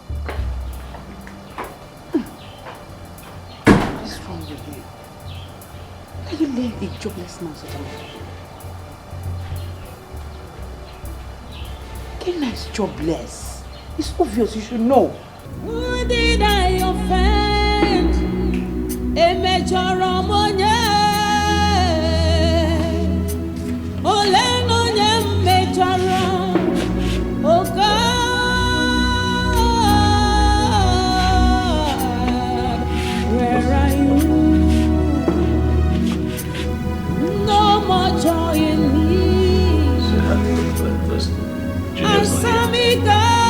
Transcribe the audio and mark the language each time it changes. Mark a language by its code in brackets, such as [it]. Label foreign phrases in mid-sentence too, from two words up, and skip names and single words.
[en] What is wrong with you? Can you lend a jobless man such a money? Kenna is jobless. It's obvious, you should know. Who did I offend? Emechoromonye. Olenonye mechorom. Oh God, where are you? No more joy in me. Asamiga.